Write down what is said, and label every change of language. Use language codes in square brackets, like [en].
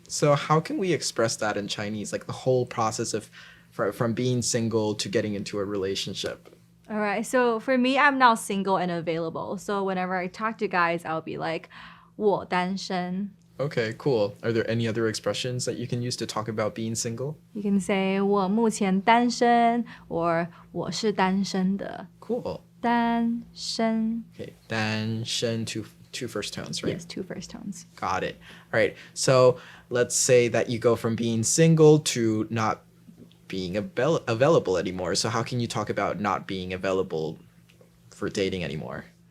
[en] So how can we express that in Chinese? Like the whole process of from being single to getting into a relationship. All right, so for me, I'm now single and available. So whenever I talk to guys, I'll be like, [zh] 我单身. [en] Okay, cool. Are there any other expressions that you can use to talk about being single? You can say [zh] 我目前单身 [en] or [zh] 我是单身的. [en] Cool. [zh] 单身. [en] Okay, 单身, two first tones, right? Yes, two first tones. Got it. All right. So let's say that you go from being single to not being available anymore. So how can you talk about not being available for dating anymore?